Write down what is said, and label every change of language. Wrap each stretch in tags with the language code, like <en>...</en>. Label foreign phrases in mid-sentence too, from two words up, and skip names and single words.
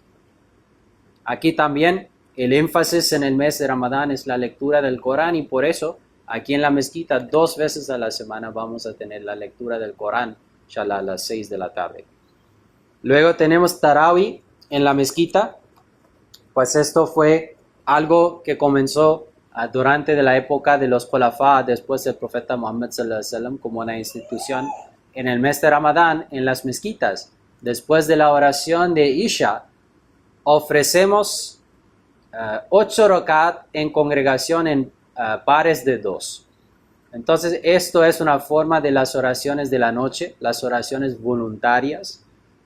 <es>Aquí también el énfasis en el mes de Ramadán es la lectura del Corán y por eso aquí en la mezquita 2 veces a la semana vamos a tener la lectura del Corán, inshallah, a las 6 de la tarde. Luego tenemos Tarawih en la mezquita. Pues esto fue algo que comenzó durante la época de los Khulafá, después del profeta Muhammad</es> <ar>صلى الله عليه وسلم,</ar> <es>como una institución en el mes de Ramadán en las mezquitas. Después de la oración de Isha, ofrecemos 8 rakat en congregación en pares de 2. Entonces, esto es una forma de las oraciones de la noche, las oraciones voluntarias.</es>